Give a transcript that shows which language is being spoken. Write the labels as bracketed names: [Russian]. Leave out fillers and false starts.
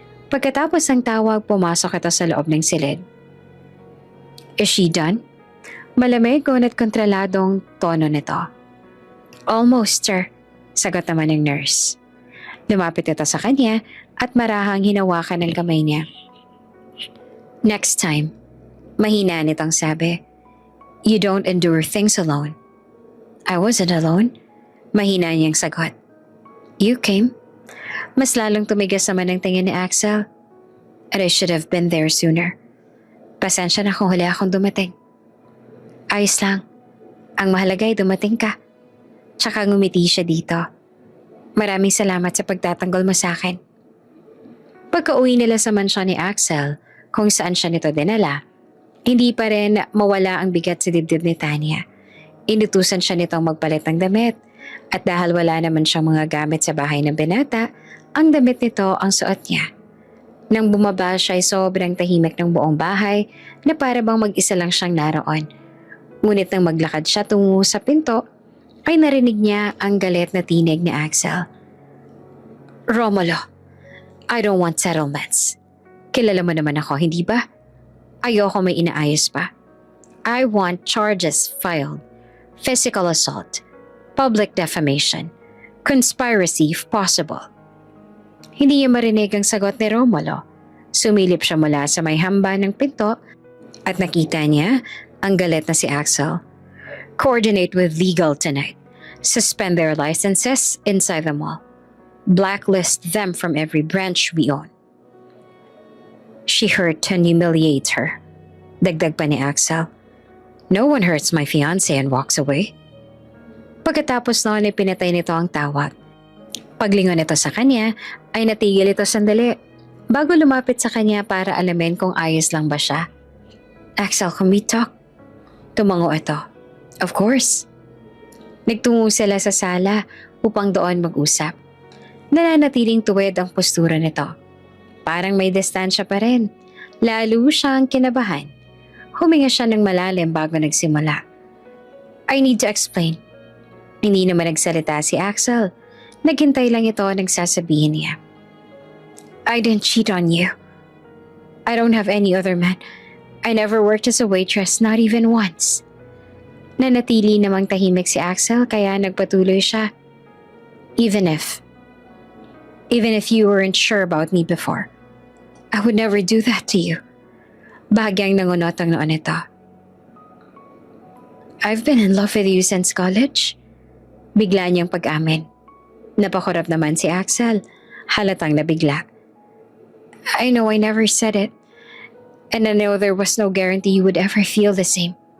[Filipino] Pagkatapos ng tawag, pumasok ito sa loob ng silid. [English] Is she done? [Filipino] Malamig ngunit kontroladong tono nito. [English] Almost, sir, [Filipino] sagot naman ng nurse. Lumapit ito sa kanya at marahang hinawakan ng kamay niya. [English] Next time, [Filipino] mahina nitong sabi, [English] you don't endure things alone. I wasn't alone. [Filipino] Mahina niyang sagot. [English] You came. [Filipino] Mas lalong tumigas naman ang tingin ni Axel. [English] And I should have been there sooner. [Filipino] Pasensya na kung huli akong dumating. Ayos lang. Ang mahalaga ay dumating ka. Tsaka ngumiti siya dito. Maraming salamat sa pagtatanggol mo sa akin. Pagka-uwi nila sa mansyon ni Axel, kung saan siya nito dinala, hindi pa rin mawala ang bigat sa dibdib ni Tanya. Inutusan siya nitong magpalit ng damit at dahil wala naman siyang mga gamit sa bahay ng binata, ang damit nito ang suot niya. Nang bumaba siya ay sobrang tahimik ng buong bahay na para bang mag-isa lang siyang naroon. Ngunit nang maglakad siya tungo sa pinto, ay narinig niya ang galit na tinig ni Axel. [English] Romulo, I don't want settlements. [Filipino] Kilala mo naman ako, hindi ba? Ayoko may inaayos pa. [English] I want charges filed. Physical assault, public defamation, conspiracy if possible. [Filipino] Hindi niya marinig ang sagot ni Romulo. Sumilip siya mula sa may hamba ng pinto at nakita niya ang galit na si Axel. [English] Coordinate with legal tonight. Suspend their licenses inside the mall. Blacklist them from every branch we own. She hurt and humiliates her. [Filipino] Dagdag pa ni Axel. [English] No one hurts my fiancé and walks away. [Filipino] Pagkatapos noon ay pinatay nito ang tawag. Paglingon nito sa kanya ay natigil ito sandali bago lumapit sa kanya para alamin kung ayos lang ba siya. [English] Axel, can we talk? [Filipino] Tumango ito. [English] Of course. [Filipino] Nagtungo sila sa sala upang doon mag-usap. Nananatiling tuwid ang postura nito. Parang may distansya pa rin. Lalo siyang kinabahan. Huminga siya ng malalim bago nagsimula. [English] I need to explain. [Filipino] Hindi naman nagsalita si Axel. Naghintay lang ito ng sasabihin niya. [English] I didn't cheat on you. I don't have any other man. I never worked as a waitress, not even once. [Filipino] Nanatili namang tahimik si Axel kaya nagpatuloy siya. [English] Even if you weren't sure about me before, I would never do that to you. [Filipino] Bahagyang nangunot ang noon ito. [English] I've been in love with you since college. [Filipino] Bigla niyang pag-amin. Napakurap naman si Axel, halatang nabigla. [English] I know I never said it, and I know there was no guarantee you would ever feel the same.